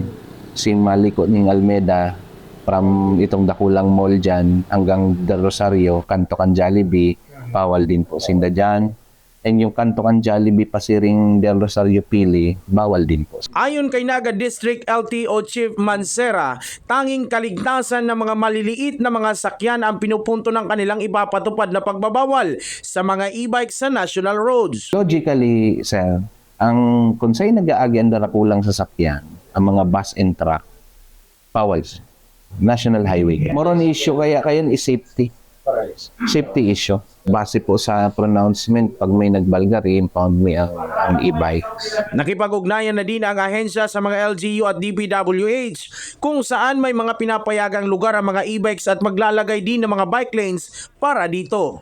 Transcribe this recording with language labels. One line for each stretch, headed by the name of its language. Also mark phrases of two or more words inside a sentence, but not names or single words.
Filipino: Maliko ng Almeda, from itong Dakulang Mall dyan hanggang Del Rosario, Kantokan Jollibee, bawal din po sinda dyan. And yung Kantokan Jollibee pasiring Del Rosario Pili, bawal din po. Ayon kay Naga District LTO Chief Mansera, tanging kaligtasan ng mga maliliit na mga sakyan ang pinupunto ng kanilang ipapatupad na pagbabawal sa mga e-bike sa national roads.
Bikol: Logically, sir, ang kung sa'yo nag-aagi ang darakulang sasakyan, ang mga
English: bus and truck,
Bikol: bawal.
English: National highway. More on issue kaya is safety. Safety issue.
Bikol: Base po sa pronouncement, pag may nagbalgari, impound me ang e-bike.
Filipino: Nakipag-ugnayan na din ang ahensya sa mga LGU at DPWH kung saan may mga pinapayagang lugar ang mga e-bikes at maglalagay din ng mga
English: bike lanes
Filipino: para dito.